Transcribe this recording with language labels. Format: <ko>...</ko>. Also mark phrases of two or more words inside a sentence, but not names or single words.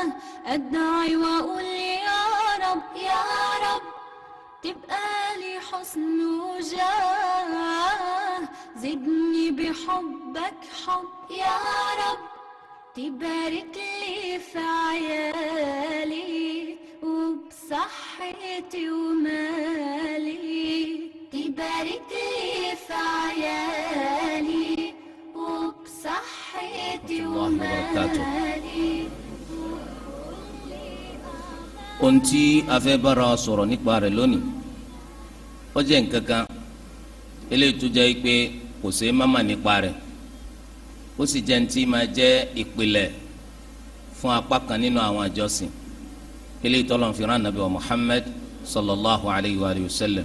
<ar>أدعي وأقول يا رب يا رب، تبقى لي حسن وجاه، زدني بحبك حب يا رب، تبارك لي في عيالي وبصحتي ومالي، تبارك لي في عيالي وبصحتي ومالي.</ar> <yo>ohun tí a fẹ́ bára wa sọ̀rọ̀ nípa rẹ̀ lónìí ó jẹ́ nǹkan kan eléyìí tó jẹ́ pé kò ṣeé má mà nípa rẹ̀, ó sì jẹ́ ntí máa jẹ́ ìpìlẹ̀ fún apá kan nínú àwọn àjọsìn eléyìí tọ́lọ́run fi rán Ànábì wa Muhammad</yo> <ar>صلى الله عليه وسلم.</ar>